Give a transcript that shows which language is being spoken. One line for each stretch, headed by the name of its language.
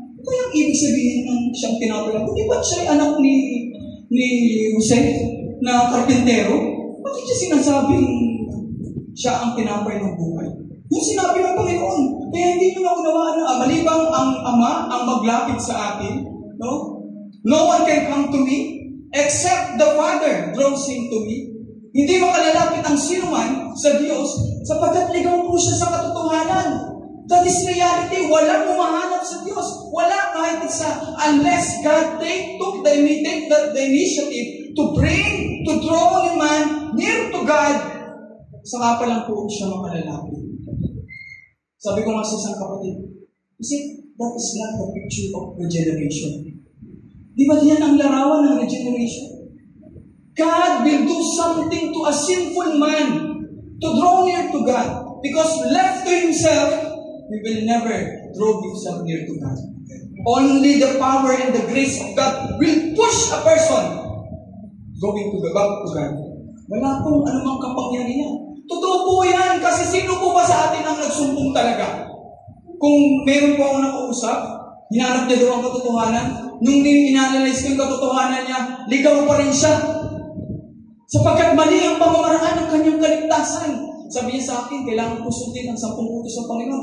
Filipino: Ito yung ibig sabihin ng siyang tinapay ng buhay. Di ba siya ay anak ni Jose na karpintero? Bakit siya sinasabing siya ang tinapay ng buhay? Yung sinabi ng Panginoon, kaya hindi nyo naunawaan na malibang ang Ama ang maglapit sa atin, no?
English: No one can come to me except the Father draws him to me.
Filipino: Hindi makalalapit ang sinuman sa Diyos sapagkat ligaw po siya sa katotohanan.
English: That is reality.
Filipino: Walang humahanap sa Diyos. Wala kahit isa.
English: Unless God took the initiative to draw a man near to God,
Filipino: saka pa lang po siya makalalapit. Sabi ko nga sa isang kapatid,
English: that is not the picture of regeneration.
Filipino: Di ba yan ang larawan ng regeneration?
English: God will do something to a sinful man to draw near to God. Because left to himself, he will never draw himself near to God. Only the power and the grace of God will push a person going to back to God.
Filipino: Wala pong anumang kapangyarihan. Totoo po yan, kasi sino po ba sa atin ang nagsumbong talaga? Kung meron po ako nakausap, hinanap niya daw ang katotohanan, nung in-analyze ko yung katotohanan niya, ligaw pa rin siya. Sapagkat mali ang pamamaraan ng kanyang kaligtasan. Sabi niya sa akin, kailangan ko sundin ang 10 utos ng Panginoon.